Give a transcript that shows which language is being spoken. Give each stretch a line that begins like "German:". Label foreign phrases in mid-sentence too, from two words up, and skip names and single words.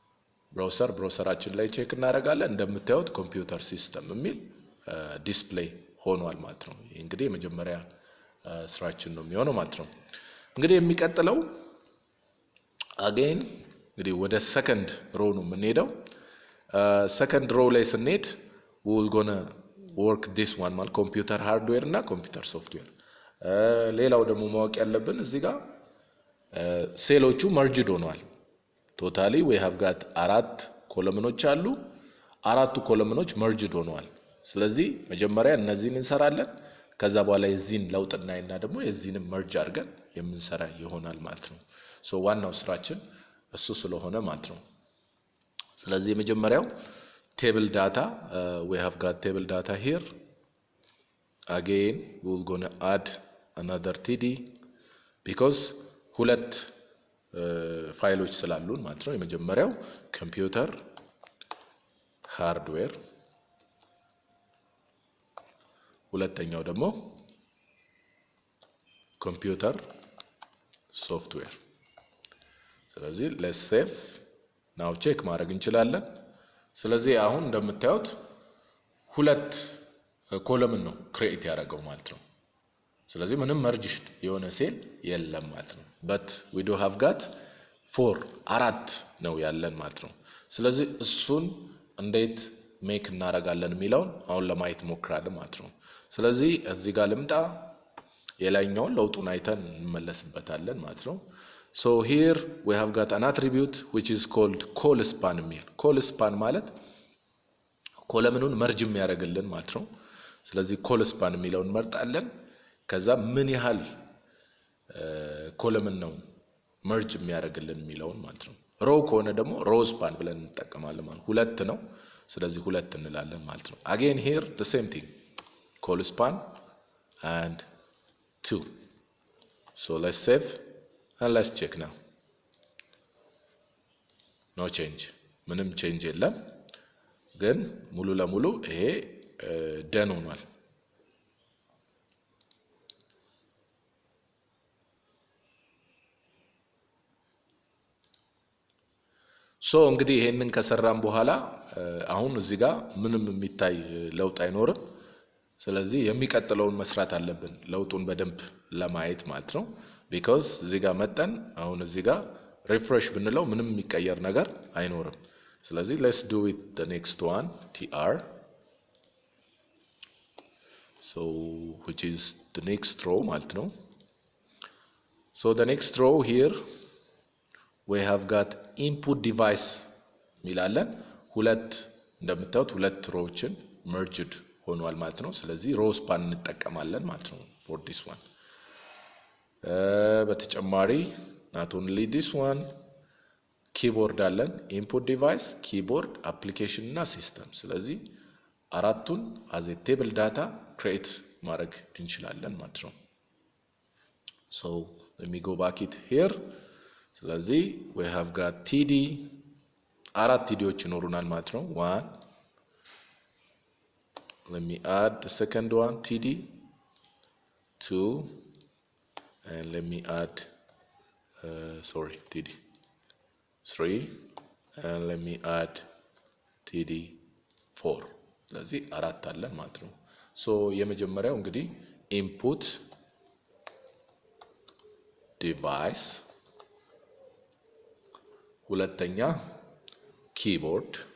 Amharic: ብራውዘራችን ላይ ቼክ እናደርጋለን እንደምታዩት
English: computer system
Amharic: የሚል ዲስፕሌይ ሆኗል ማለት ነው። ይሄ እንግዲህ የመጀመሪያ ስራችን ነው የሚሆነው ማለት ነው። እንግዲህ የሚቀጥለው again እንግዲህ ወደ
English: second row
Amharic: ነው የምንሄደው።
English: second row
Amharic: ላይ ስንሄድ
English: we will gonna work this one
Amharic: ማለት
English: computer hardware
Amharic: እና
English: computer software።
Amharic: ሌላው ደግሞ ማወቅ ያለብን እዚህ ጋር ሴሎቹ መርጅድ ሆነዋል።
English: totally we have got
Amharic: አራት ኮለምኖች አሉ። አራቱ ኮለምኖች መርጅድ ሆነዋል። ስለዚህ መጀመሪያ እነዚህን እንሰራለን። ከዛ በኋላ የዚህን ለውጥ እናይና ደግሞ የዚህንም መርጅ አድርገን የምንሰራ ይሆናል ማለት ነው። ሶ ዋናው ስራችን እሱ ስለሆነ ማለት ነው። ስለዚህ የመጀመሪያው
English: table data, we have got table data here. Again we're going to add another td because
Amharic: ሁለት ፋይሎች ስላሉን ማለት ነው። የመጀመሪያው ኮምፒውተር ሃርድዌር፣ ሁለተኛው ደግሞ
English: computer software።
Amharic: ስለዚህ
English: let's save now
Amharic: ቼክ ማድረግ እንችላለን። ስለዚህ አሁን እንደምታዩት ሁለት ኮለምን ነው ክሬት ያደረገው ማለት ነው። ስለዚህ ምንም መርጅ የሆነ ሴል የለም ማለት ነው።
English: but we do have got 4
Amharic: አራት ነው ያለን ማለት ነው። ስለዚህ እሱን እንዴት ሜክ እናደርጋለን የሚለውን አሁን ለማየት ሞክራለን ማለት ነው። ስለዚህ እዚህ ጋር ልምጣ፣ የላይኛውን ለውጡን አይተን እንመለስበታለን ማለት ነው።
English: So here we have got an attribute which is called call span
Amharic: የሚል
English: call span
Amharic: ማለት ኮለምኑን መርጅ የሚያደርግልን ማለት ነው። ስለዚህ
English: call span
Amharic: የሚለውን መርጣለን። ከዛ ምን ያህል ኮለምን ነው መርጅ የሚያደርግልን የሚለውን ማለት ነው። ሮው ከሆነ ደግሞ
English: row span
Amharic: ብለን እንጠቀማለን ማለት ሁለት ነው። ስለዚህ ሁለት እንላለን ማለት ነው።
English: again here the same thing call span and 2. So let's save and let's check now. No change,
Amharic: ምንም change የለም። ግን ሙሉ ለሙሉ ይሄ ደን ሆኗል። ሶ እንግዲህ ይሄንን ከሰራን በኋላ አሁን እዚህ ጋር ምንም የሚታይ ለውጥ አይኖርም። ስለዚህ የሚቀጥለውን መስራት አለብን ለውጡን በደንብ ለማየት ማለት ነው። because እዚህ ጋር መጣን አሁን እዚህ ጋር ሪፍሬሽ ብንለው ምንም የሚቀየር ነገር አይኖርም። ስለዚህ
English: let's do it the next one tr, so which is the next row
Amharic: ማለት ነው።
English: so the next row here we have got input device
Amharic: ሚላለን ሁለት እንደምታዩት ሁለት ሮዎችን
English: merged
Amharic: ሆኗል ማለት ነው። ስለዚህ
English: row span
Amharic: እንጠቀማለን ማለት ነው
English: for this one። በተጨማሪ not only this one
Amharic: ኪቦርድ አለን
English: input device ኪቦርድ application እና system።
Amharic: ስለዚህ አራቱን
English: as a table data create
Amharic: ማድረግ እንችላለን ማለት ነው።
English: so let me go back it here። ስለዚህ we have got td
Amharic: አራት tdዎች ይኖሩናል ማለት ነው።
English: 1 let me add the second one td 2 and let me add sorry td 3 and let me add td 4
Amharic: ስለዚህ አራት አለን ማለት ነው።
English: so
Amharic: የመጀመሪያው እንግዲህ
English: input device፣ ሁለተኛ keyboard